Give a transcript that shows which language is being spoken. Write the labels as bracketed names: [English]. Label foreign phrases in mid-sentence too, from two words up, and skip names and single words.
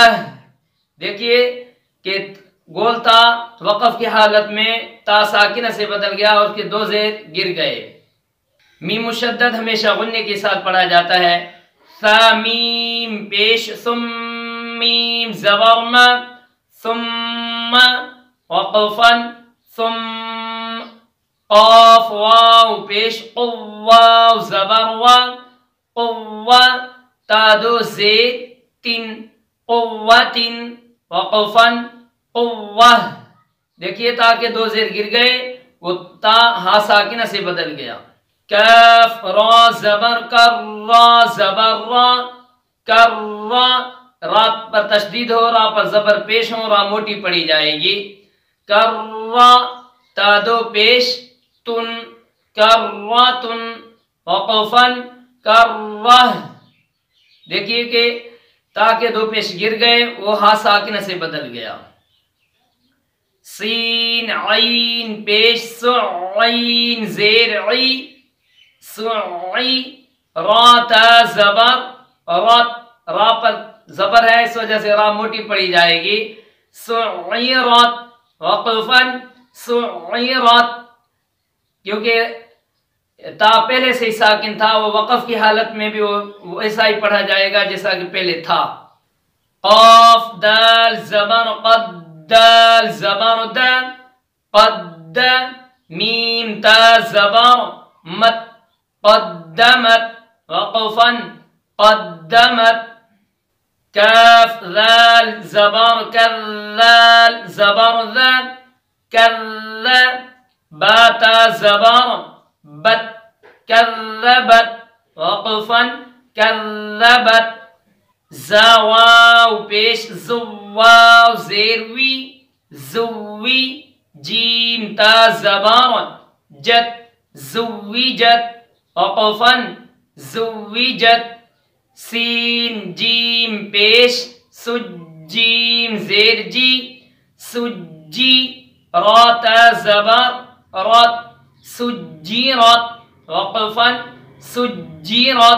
[Urdu] دیکھیے کہ گول تا وقف کی حالت میں تا ساکنہ سے بدل گیا اور اس کے دو زیر گر گئے۔ میم مشدد ہمیشہ غنے کے ساتھ پڑھا جاتا ہے۔ ثا میم پیش ثم، میم زبر م، ثم، وقفن ثم۔ قاف واو پیش قو، واو زبر و، قوہ، تا دو زیر تن، قوتن، وقفن قوہ۔ دیکھیے تاکہ دو زیر گر گئے وہ تا ہا ساکنہ سے بدل گیا. کاف را زبر کر، را زبر را، کر را، را پر تشدید ہو، را پر زبر پیش ہو، را موٹی پڑی جائے گی. کر را تا دو پیش، تن کر را تن، وقفن کر را. دیکھیے کہ تا کے دو پیش گر گئے، وہ ہا ساکنہ سے بدل گیا. سین عین پیش، سعین زیر عی، سعی. را تا زبر، را پر زبر ہے اس وجہ سے را موٹی پڑی جائے گی. سعیرت وقفن سعیرت، کیونکہ تا پہلے سے ہی ساکن تھا، وہ وقف کی حالت میں بھی وہ ایسا ہی پڑھا جائے گا جیسا کہ پہلے تھا. قاف دال زبر قد، دال زبر دا، قد. میم تا زبر مت، قدمت وقفا قدمت. کاف ذال زبر کذال، زبر ذال کذا. با تا زبر بت، کذبت وقفا کذبت. زا واو پیش، زواو زیر وی، زوی. جیم تا زبر جت، زوجت وقفا زوجت. سین جیم پیش، سجیم زیر جی، سجی. را تا زبر رت، سجیرت وقفا سجیرت.